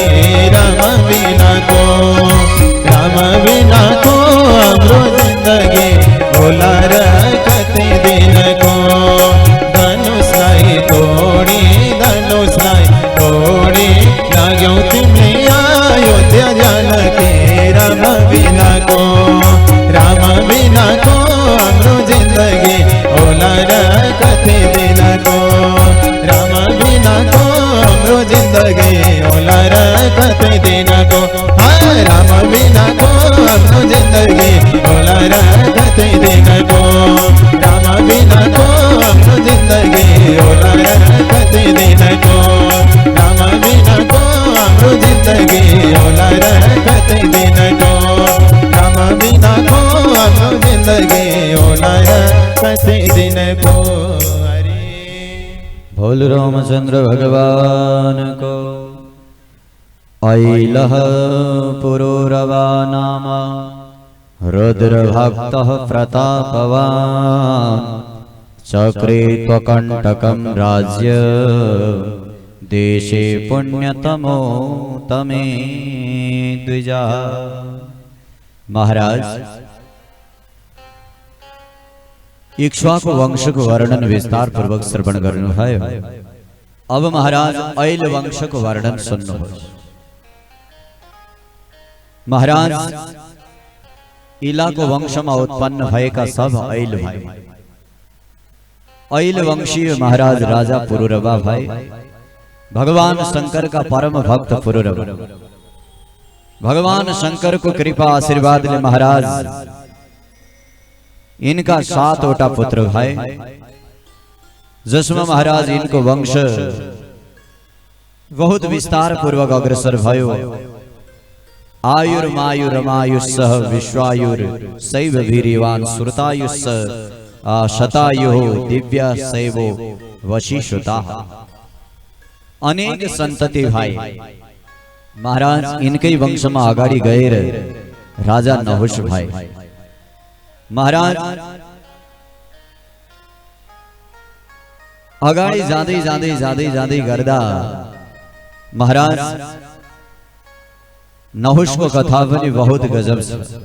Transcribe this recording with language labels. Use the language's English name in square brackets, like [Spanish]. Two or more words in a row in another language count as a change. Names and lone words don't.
[Nepali] राम बिना को हाम्रो जिंदगी होला र कति दिन को। धनुषलाई तोडी लाग्यौ तिमीले अयोध्या जानकी। राम बिना को हाम्रो जिंदगी होला र कति दिन को। राम बिना को हाम्रो जिन्दगी होला रगत दिनको राम बिनाको हाम्रो जिन्दगी होला रगत दिनको राम बिनाको हाम्रो जिन्दगी होला रगत दिनको राम बिनाको हाम्रो जिन्दगी होला रगत दिनको राम बिनाको हाम्रो जिन्दगी होला रगत दिनको। बोल रामचंद्र भगवान को। [Sanskrit] ऐलः पुरूरवा नाम रुद्र भक्त प्रतापवान चक्रे त्वकंटकं राज्य देशे पुण्यतमो तमे द्विजा। [Nepali] महाराज, इक्ष्वाकु वंश को वर्णन विस्तार पूर्वक श्रवण गर्नु भयो। अब महाराज ऐल वंश को वर्णन सुन्नुहोस्। महाराज, इलाको वंशमा उत्पन्न भएका सब ऐल भए। ऐल वंशीय महाराज राजा पुरूरवा भए। भगवान शंकर का परम भक्त पुरूरवा। भगवान शंकर को कृपा आशीर्वादले महाराज इनका 7 पुत्र भए, जसमा महाराज इनको वंश बहुत विस्तार पूर्वक अग्रसर भयो। [Sanskrit] आयुर्मायुरमायुस्सह विश्वायुर शैव वीर्यवान श्रुतायुस्स शतायुः दिव्य शैवो वशीश्रुता। [Nepali] अनेक संतति भए। महाराज इनकै वंशमा अगाडि गएर राजा नहुष भए। महाराज अगाडि जाँदै जाँदै जाँदै जाँदै गर्दा महाराज नहुषको कथा पनि बहुत गजब छ।